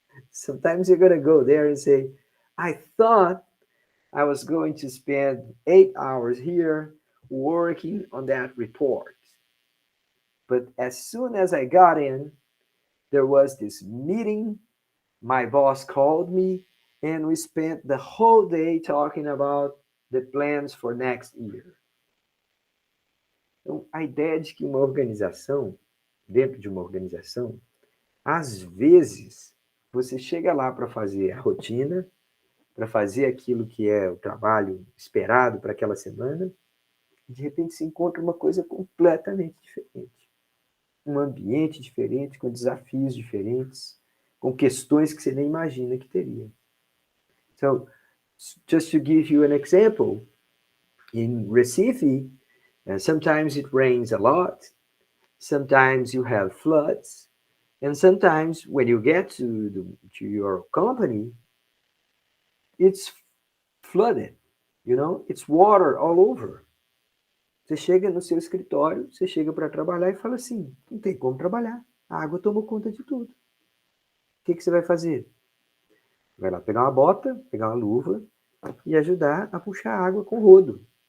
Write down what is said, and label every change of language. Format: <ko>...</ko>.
<en>Sometimes you're going to go there and say, I thought I was going to spend 8 hours here working on that report. But as soon as I got in, there was this meeting. My boss called me, and we spent the whole day talking about the plans for next year.</en> <pt>Então, a ideia de que uma organização, dentro de uma organização, às vezes você chega lá para fazer a rotina, para fazer aquilo que é o trabalho esperado para aquela semana, e de repente se encontra uma coisa completamente diferente. Um ambiente diferente, com desafios diferentes, com questões que você nem imagina que teria.</pt> <en>So, just to give you an example, in Recife, sometimes it rains a lot, sometimes you have floods, and sometimes when you get to your company, it's flooded, you know, it's water all over.</en> <pt>Você chega no seu escritório, você chega para trabalhar e fala assim: não tem como trabalhar, a água tomou conta de tudo. O que você vai fazer? Vai lá pegar uma bota, pegar uma luva e ajudar a puxar a água com o rodo.</pt>